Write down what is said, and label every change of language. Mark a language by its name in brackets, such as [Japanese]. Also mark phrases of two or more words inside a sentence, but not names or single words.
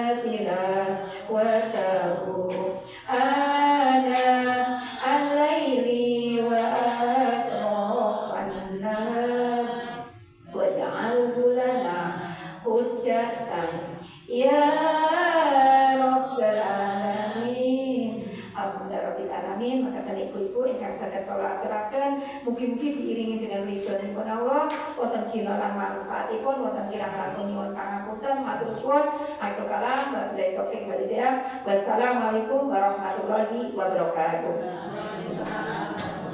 [Arabic] تلاوته آناء الليل وأطراف النهار واجعله لنا حجة يا رب العالمين. الحمد لله رب العالمين. [Javanese] Maka tadi ibu-ibu ingkang saged kula aturaken mugi-mugi [Indonesian] diiringi dengan [Javanese] ridhonipun Allah wonten ginalan manfaatipun wonten kirang langkung nyuwun pangapunten matur suwun aku kalam [Arabic] وبالله التوفيق والهداية. والسلام عليكم ورحمة الله وبركاته.